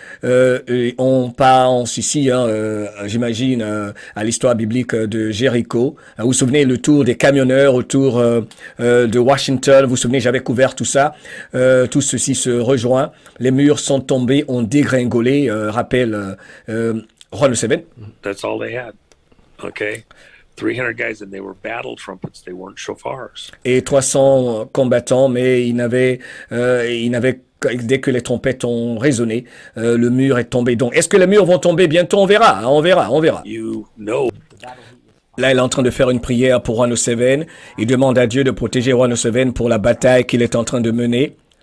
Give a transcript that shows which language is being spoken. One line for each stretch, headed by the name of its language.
French: On pense ici, j'imagine, à l'histoire biblique de Jéricho. Vous vous souvenez le tour des camionneurs autour de Washington. Vous vous souvenez, j'avais couvert tout ça. Tout ceci se rejoint. Les murs sont tombés, ont dégringolé. Rappelle Juan Seven.
English: That's all they had. Okay. 300 guys and they were battle trumpets. They weren't shofars.
French: Et 300 combattants, mais ils n'avaient dès que les trompettes ont résonné, le mur est tombé. Donc, est-ce que les murs vont tomber bientôt? On verra. On verra.
English: You know.
French: Là, il est en train de faire une prière pour Juan Seven. Il demande à Dieu de protéger Juan Seven pour la bataille qu'il est en train de mener.